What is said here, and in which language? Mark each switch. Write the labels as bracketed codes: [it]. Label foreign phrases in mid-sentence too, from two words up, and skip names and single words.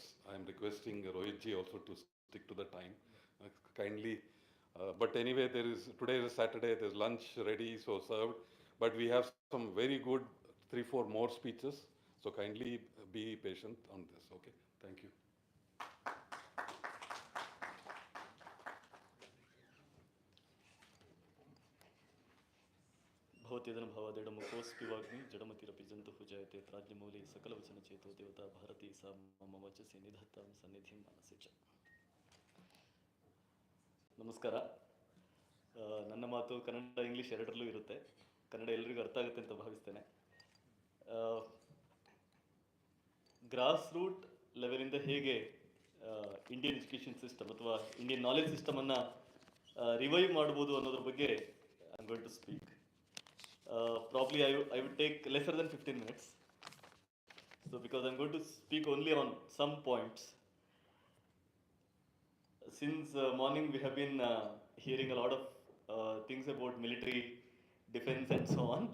[en] I am requesting Rohit ji also to stick to the time. Kindly. But anyway, today is a Saturday, there's lunch ready, so served. But we have some very good 3-4 more speeches. So kindly be patient on this, okay? Thank you. [sa] भवत्यदन भवदिडमुखोऽस्पिवाग्नि जडमतिरपि जन्तुः जयते त्राज्ञमूले सकलवचनचेतो देवता भारती सा मम वचसि निधत्तां सन्निधिं मनसि च. [kn] ನಮಸ್ಕಾರ. ನನ್ನ ಮಾತು ಕನ್ನಡ ಇಂಗ್ಲೀಷ್ ಎರಡರಲ್ಲೂ ಇರುತ್ತೆ. ಕನ್ನಡ ಎಲ್ರಿಗೂ ಅರ್ಥ ಆಗುತ್ತೆ ಅಂತ ಭಾವಿಸ್ತೇನೆ. [en] grass root levelinda [kn] ಹೇಗೆ [en] Indian education system [kn] ಅಥವಾ [en] Indian knowledge systemannu revive [kn] ಮಾಡ್ಬೋದು ಅನ್ನೋದ್ರ ಬಗ್ಗೆ [en] I am going to speak. Probably I would take lesser than 15 minutes. So because I'm going to speak only on some points. Since morning we have been hearing a lot of things about military, defense and so on.